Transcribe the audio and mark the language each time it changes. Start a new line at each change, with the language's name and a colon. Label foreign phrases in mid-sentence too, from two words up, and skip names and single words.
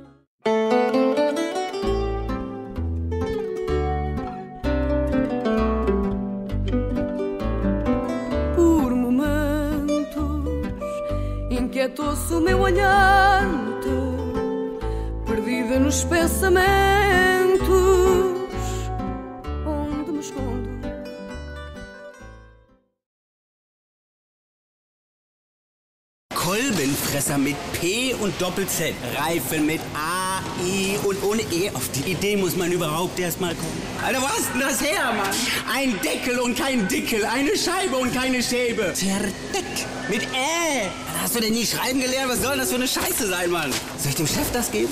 Portuguese: Inquietou-se o meu olhar no teu, perdida nos pensamentos, onde me escondo.
German: Kolbenfresser mit P und Doppel-Z, Reifen mit A, I und ohne E. Auf die Idee muss man überhaupt erst mal kommen. Alter, wo hast denn das her, Mann? Ein Deckel und kein Dickel, eine Scheibe und keine Schäbe. Zerdeck mit Ä. Hast du denn nie schreiben gelernt? Was soll das für eine Scheiße sein, Mann? Soll ich dem Chef das geben?